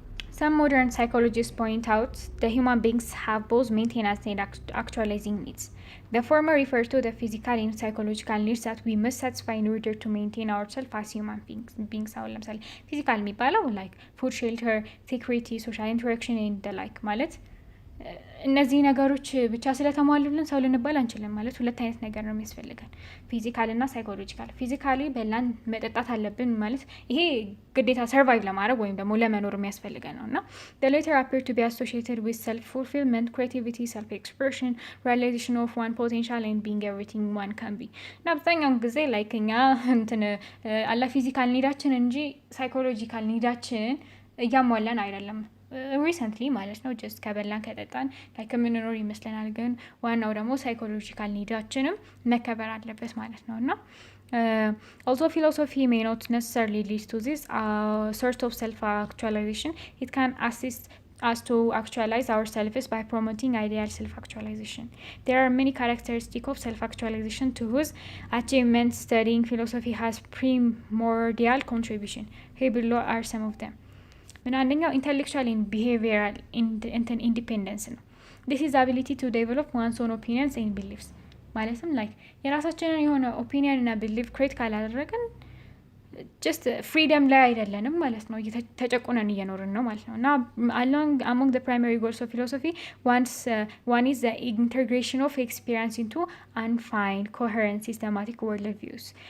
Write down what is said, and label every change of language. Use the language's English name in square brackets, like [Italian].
[English] Some modern psychologists point out that human beings have both maintenance and actualizing needs. The former refers to the physical and psychological needs that we must satisfy in order to maintain ourselves as human beings. [Amharic] አሁን ለምሳሌ ፊዚካል የሚባለው [English] like food, shelter, security, social interaction and the like [Amharic] ማለት እነዚህ ነገሮች ብቻ ስለተሟሉልን ሰው ልንባል አንችልም። ማለት ሁለት አይነት ነገር ነው የሚያስፈልገን፣ ፊዚካል እና ሳይኮሎጂካል። ፊዚካሊ በላን መጠጣት አለብን ማለት ይሄ ግዴታ ሰርቫይቭ ለማድረግ ወይም ደግሞ ለመኖር የሚያስፈልገን ነው። እና [English] the latter appear to be associated with self-fulfillment, creativity, self-expression, realization of one potential and being everything one can be። [Amharic] እና አብዛኛውን ጊዜ ላይክ እኛ እንትን አላ ፊዚካል ኒዳችን እንጂ ሳይኮሎጂካል ኒዳችንን እያሟላን አይደለም ሪሰንትሊ ማለት ነው። ጀስት ከበላን ከጠጣን ላይ ከምንኖር ይመስለናል። ግን ዋናው ደግሞ ሳይኮሎጂካል ኒዳችንም መከበር አለበት ማለት ነው። እና [English] although philosophy may not necessarily lead to this sort of self-actualization, it can assist us to actualize ourselves by promoting ideal self-actualization. There are many characteristics of self-actualization to whose achievement studying philosophy has primordial contribution. Here below are some of them. [Amharic] አንደኛው [English] intellectual and behavioral independence ነው. This is the ability to develop one's own opinions and beliefs. [Amharic] ማለትም like የራሳችንን የሆነ ኦፒኒየን እና ቢሊፍ ክሬት ካላደረግን ጀስት ፍሪደም ላይ አይደለንም ማለት ነው። ተጨቁነን እየኖርን ነው ማለት ነው። እና [English] among the primary goals of philosophy, one is the integration of experience into unfined, coherent, systematic world views.